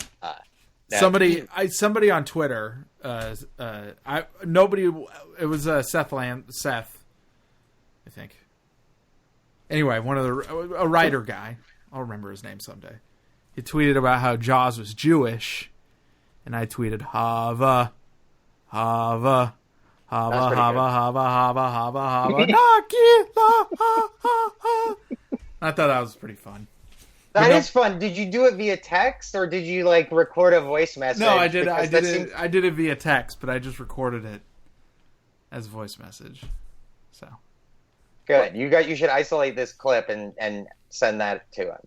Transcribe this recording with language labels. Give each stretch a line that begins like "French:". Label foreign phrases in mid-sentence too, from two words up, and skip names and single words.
English: Somebody on Twitter. Nobody. It was Seth, I think. Anyway, a writer guy. I'll remember his name someday. He tweeted about how Jaws was Jewish, and I tweeted
Hebrew: Hava, Hava, Hava, Hava, Hava, Hava, Hava, Hava, Nagila,
English: ha, ha, ha. I thought that was pretty fun. That is fun. Did you do it via text or did you like record a voice message? No, I did. I did it via text, but I just recorded it as a voice message. So good. You should isolate this clip and send that to him.